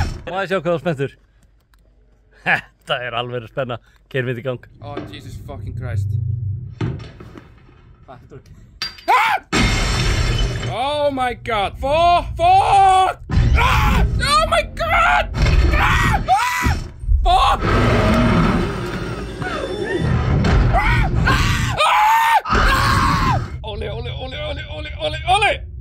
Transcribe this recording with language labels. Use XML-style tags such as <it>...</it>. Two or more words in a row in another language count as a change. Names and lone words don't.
<is>Má ég sjá hvað þú spenntur? Þetta alveg spenna. Keyrum við í gang.</is> <en>Oh, Jesus fucking Christ. Oh my God. Fuck! Ah! Oh my God! Ah! Ah! Fuck! Ole, ole, ole, ole, ole, ole, ole!</en>